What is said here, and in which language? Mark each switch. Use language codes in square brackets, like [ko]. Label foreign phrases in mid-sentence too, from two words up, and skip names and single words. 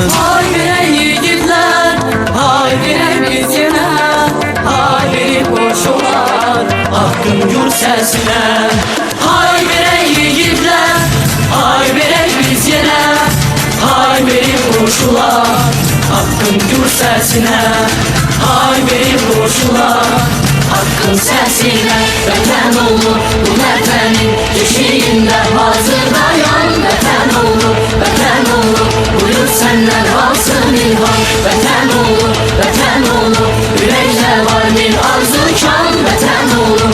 [tr] Haybire yiğitler, haybire biz yine, haybiri koşular hakkın gür sesine. Haybire yiğitler, haybire biz yine, haybiri koşular hakkın gür sesine. Haybiri koşular hakkın sesine. [az] Vətən olur bu vətənin eşiğində, hazır dayan vətən olur, vətən olur. Buyur səndən alsın ilham, vətən olur, vətən olur. Ürəkdə var bir arzu kan, vətən olur.